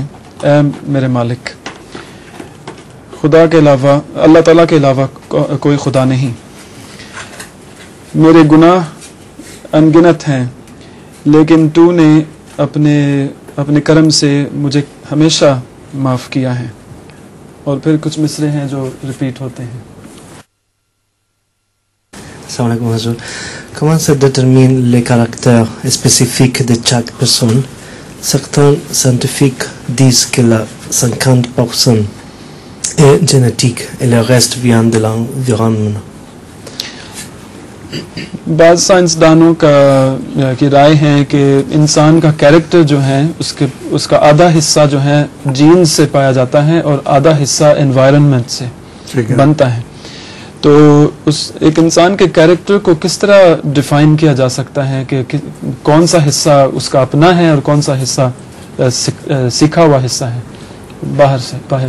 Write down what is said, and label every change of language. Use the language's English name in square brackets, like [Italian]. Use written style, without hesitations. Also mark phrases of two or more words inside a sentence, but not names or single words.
[Urdu] اے میرے مالک، خدا کے علاوہ، اللہ تعالیٰ کے علاوہ کوئی خدا نہیں. میرے گناہ ان گنت ہیں، لیکن تو نے اپنے کرم سے مجھے ہمیشہ معاف کیا ہے. اور پھر کچھ مصرعے ہیں جو ریپیٹ ہوتے ہیں. [Arabic] السلام عليكم [French] Hazur. Comment se détermine les caractères spécifiques de chaque personne? Certains scientifiques disent que la 50% est génétique et le reste vient de l'environnement. [Urdu] بعض سائنسدانوں کی رائے ہے کہ انسان کا کیریکٹر جو ہے اس کا آدھا حصہ جو ہے جین سے پایا جاتا ہے اور آدھا حصہ انوائرمنٹ سے بنتا ہے. تو اس ایک انسان کے کیریکٹر کو کس طرح ڈیفائن کیا جا سکتا ہے کہ کون سا حصہ اس کا اپنا ہے اور کون سا حصہ سیکھا ہوا حصہ ہے باہر سے?